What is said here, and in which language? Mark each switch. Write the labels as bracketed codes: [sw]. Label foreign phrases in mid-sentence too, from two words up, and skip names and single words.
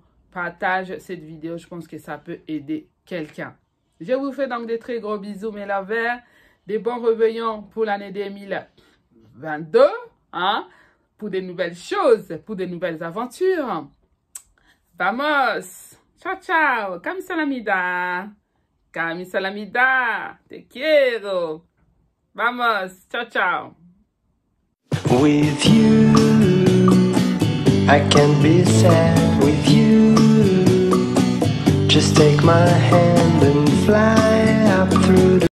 [fr] Partage cette vidéo, je pense que ça peut aider quelqu'un. Je vous fais donc des très gros bisous, mes lovers. Des bons réveillons pour l'année 2022. Hein? Pour de nouvelles choses, pour de nouvelles aventures. Vamos! [it] Ciao, ciao! Kamsalamida! [es] Kamsalamida! Te quiero! [it] Vamos! Ciao, ciao! [en] With you, I can't be sad with you. Just take my hand and fly up through the